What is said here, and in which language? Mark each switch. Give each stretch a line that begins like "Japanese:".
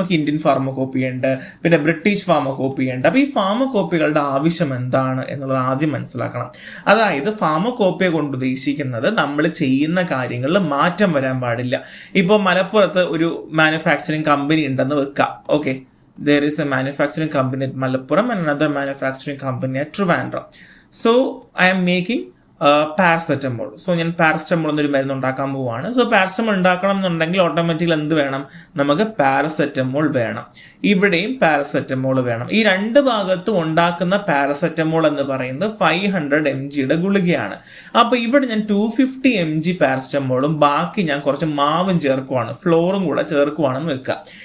Malayalam: നമുക്ക് ഇന്ത്യൻ ഫാർമക്കോപ്പി ഉണ്ട്, പിന്നെ ബ്രിട്ടീഷ് ഫാർമക്കോപ്പി ഉണ്ട്. അപ്പൊ ഈ ഫാർമക്കോപ്പികളുടെ ആവശ്യം എന്താണ് എന്നുള്ളത് ആദ്യം മനസ്സിലാക്കണം. അതായത് ഫാർമക്കോപ്പിയെ കൊണ്ട് ഉദ്ദേശിക്കുന്നത് നമ്മൾ ചെയ്യുന്ന കാര്യങ്ങളിൽ മാറ്റം വരാൻ പാടില്ല. ഇപ്പോൾ മലപ്പുറത്ത് ഒരു മാനുഫാക്ചറിങ് കമ്പനി ഉണ്ടെന്ന് വെക്കാം.
English: Okay, there is a manufacturing company at Malappuram and another manufacturing company at Trivandrum. So I am making
Malayalam: paracetamol. So ഞാൻ പാരസെറ്റമോൾ എന്നൊരു മരുന്ന് ഉണ്ടാക്കാൻ പോവുകയാണ്. സോ പാരസെറ്റമോൾ ഉണ്ടാക്കണം എന്നുണ്ടെങ്കിൽ ഓട്ടോമാറ്റിക്കലി എന്ത് വേണം, നമുക്ക് പാരസെറ്റമോൾ വേണം. ഇവിടെയും പാരസെറ്റമോൾ വേണം. ഈ രണ്ട് ഭാഗത്തും ഉണ്ടാക്കുന്ന പാരസെറ്റമോൾ എന്ന് പറയുന്നത് 500 mgയുടെ ഗുളികയാണ്. അപ്പോൾ ഇവിടെ ഞാൻ 250 mg പാരസെറ്റമോളും ബാക്കി ഞാൻ കുറച്ച് മാവും ചേർക്കുവാണ്, ഫ്ലോറും കൂടെ ചേർക്കുവാണെന്ന് വെക്കുക.